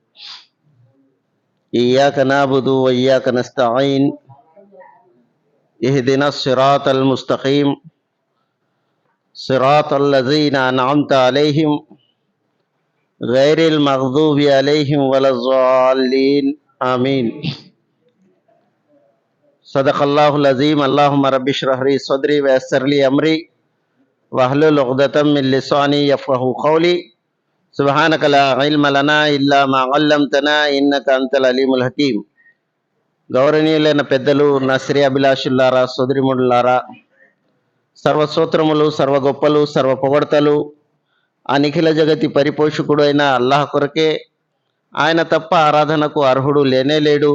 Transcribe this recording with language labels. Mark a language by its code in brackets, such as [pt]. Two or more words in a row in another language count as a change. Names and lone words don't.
[ar] إياك نعبد وإياك نستعين اهدنا الصراط المستقيم صراط الذين أنعمت عليهم غير المغضوب عليهم ولا الضالين آمين. صدق الله العظيم. اللهم رب اشرح لي صدري ويسر لي امري واحلل عقدة من لساني يفقهوا قولي. سبحانك لا علم لنا الا ما علمتنا انك انت العليم الحكيم. [te] గౌరవనీయులైన పెద్దలు, నా శ్రీ అభిలాషులారా, సోదరిముడులారా, సర్వసూత్రములు, సర్వ గొప్పలు, సర్వ పొగడతలు ఆ నిఖిల జగతి పరిపోషకుడు అయిన అల్లాహ్ కొరకే. ఆయన తప్ప ఆరాధనకు అర్హుడు లేనే లేడు.